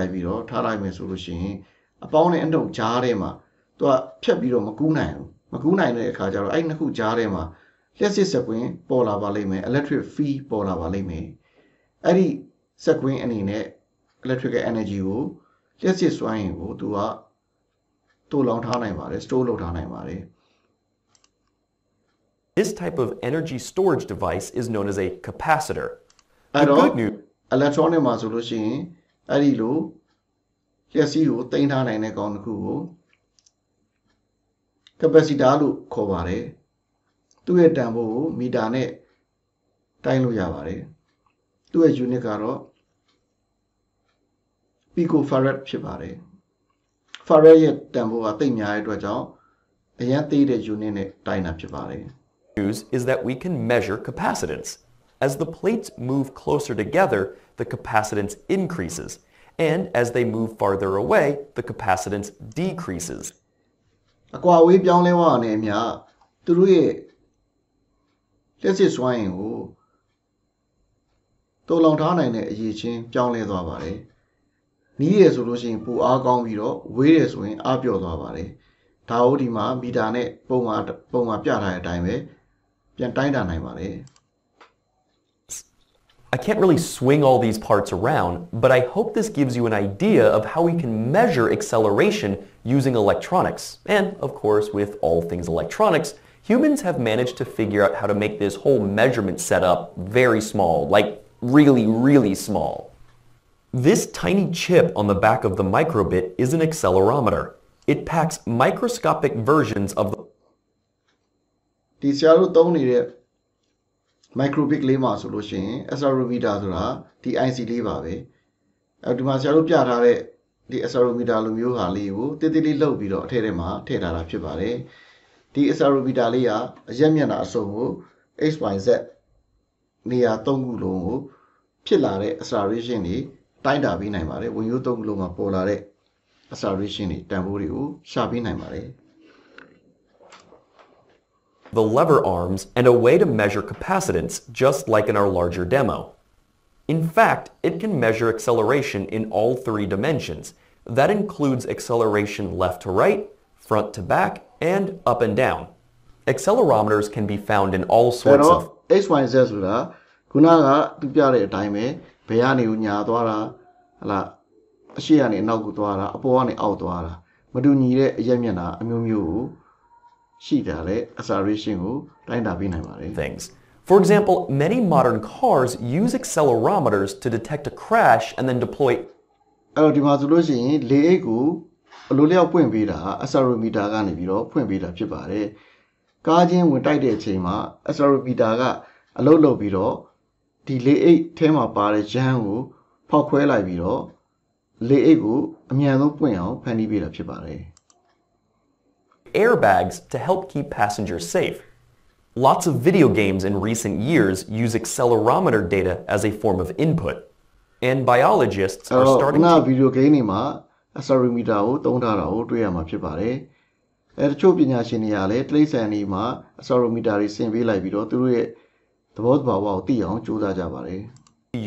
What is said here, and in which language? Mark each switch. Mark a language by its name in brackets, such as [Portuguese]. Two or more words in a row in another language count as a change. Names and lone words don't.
[Burmese] လိုက်ပြီးတော့ထားလိုက်မယ်ဆိုလို့ရှိရင်အပေါင်းနဲ့အနှုတ်ကြားထဲမှာသူကဖြတ်ပြီးတော့မကူးနိုင်ဘူးမကူးနိုင်တဲ့အခါကျတော့အဲ့နှစ်ခုကြားထဲမှာလျှက်စစ်စက်ကွင်းပေါ်လာပါလိမ့်မယ် [English] electric field [Burmese] ပေါ်လာပါလိမ့်မယ်အဲ့ဒီစက်ကွင်းအနေနဲ့ [English] electrical energy [Burmese] ကိုလျှက်စစ်စွမ်းအင်ကိုသူကတိုးလောင်ထားနိုင်ပါတယ် store လုပ်ထားနိုင်ပါတယ် [English] This type of energy storage device is known as a capacitor. The [Burmese] အဲ့တော့ [English] good news [Burmese] electronic မှာဆိုလို့ရှိရင်အဲ့ဒီလိုလျှက်စီးကိုတင်ထားနိုင်တဲ့ကောင်တစ်ခုကို capacitor လို့ခေါ်ပါတယ်သူ့ရဲ့တန်ဖိုးကိုမီတာနဲ့တိုင်းလို့ရပါတယ်သူ့ရဲ့ unit ကတော့ picofarad ဖြစ်ပါတယ် farad ရဲ့တန်ဖိုးကတိတ်များတဲ့အတွက်ကြောင့်အရင်သေးတဲ့ unit နဲ့တိုင်းတာဖြစ်ပါတယ် [English] news is that we can measure capacitance. As the plates move closer together, the capacitance increases, and as they move farther away, the capacitance decreases. [Burmese] အကွာအဝေးပြောင်းလဲသွားတဲ့အမျှသူတို့ရဲ့လျှက်စစ်စွမ်းအင်ကိုတိုးလောင်ထားနိုင်တဲ့အရေးချင်းပြောင်းလဲသွားပါတယ်။နီးရဆိုလို့ရှိရင်ပိုအားကောင်းပြီးတော့ဝေးရဆိုရင်အားပျော့သွားပါတယ်။ဒါဟုတ်ဒီမှာမီတာနဲ့ပုံမှန်ပြထားတဲ့အတိုင်းပဲပြန်တိုင်းတာနိုင်ပါတယ်။ [English] I can't really swing all these parts around, but I hope this gives you an idea of how we can measure acceleration using electronics. And, of course, with all things electronics, humans have managed to figure out how to make this whole measurement setup very small, like really, really small. This tiny chip on the back of the Microbit is an accelerometer. It packs microscopic versions of the [Burmese] ဒီဆရာတို့သုံးနေတဲ့ Microbit လေးမှာဆိုလို့ရှိရင် Accelerometer ဆိုတာဒီ IC လေးပါပဲအဲဒီမှာဆရာတို့ပြထားတဲ့ဒီ Accelerometer လိုမျိုးဟာလေးကိုတိတိလေးလှုပ်ပြီးတော့အထက်ထဲမှာထည့်ထားတာဖြစ်ပါတယ်ဒီ Accelerometer လေးကအရက်မျက်နှာအစုံကို XYZ နေရာ၃ခုလုံးကိုဖြစ်လာတဲ့ acceleration တွေတိုင်းတာပေးနိုင်ပါတယ်ဝင်ရိုး၃ခုလုံးမှာပေါ်လာတဲ့ acceleration တွေတန်ဖိုးတွေကိုရှာပေးနိုင်ပါတယ် [English] the lever arms and a way to measure capacitance, just like in our larger demo. In fact, it can measure acceleration in all three dimensions. That includes acceleration left to right, front to back, and up and down. Accelerometers can be found in all sorts of [Burmese] XYZ ဆိုတာခုနကသူပြတဲ့အတိုင်းပဲဘယ်ကနေညာသွားတာဟလာအရှိကနေအနောက်ကိုသွားတာအပေါ်ကနေအောက်သွားတာမတူညီတဲ့အရက်မျက်နှာအမျိုးမျိုးကိုရှိတာလေ acceleration ကိုတိုင်းတာပေးနိုင်ပါတယ် [English] things. For example, many modern cars use accelerometers to detect a crash and then deploy [Burmese] အဲ့တော့ဒီမှာဆိုလို့ရှိရင်လေအိတ်ကိုအလိုလျောက်ဖွင့်ပေးတာ accelerometer ကနေပြီးတော့ဖွင့်ပေးတာဖြစ်ပါတယ်ကားချင်းဝင်တိုက်တဲ့အချိန်မှာ accelerometer ကအလုပ်လုပ်ပြီးတော့ဒီလေအိတ်ထဲမှာပါတဲ့ jam ကိုဖောက်ခွဲလိုက်ပြီးတော့လေအိတ်ကိုအမြန်ဆုံးပွင့်အောင်ဖန်တီးပေးတာဖြစ်ပါတယ် [English] airbags to help keep passengers safe. Lots of video games in recent years use accelerometer data as a form of input. And biologists are starting to video game [Burmese] တွေမှာ accelerometer ကိုသုံးထားတာကိုတွေ့ရမှာဖြစ်ပါတယ်။တချို့ပညာရှင်တွေကလည်းတိရစ္ဆာန်တွေမှာ accelerometer တွေဆင်ပေးလိုက်ပြီးတော့သူတို့ရဲ့သဘောတဘာဝကိုသိအောင်ကြိုးစားကြပါတယ်။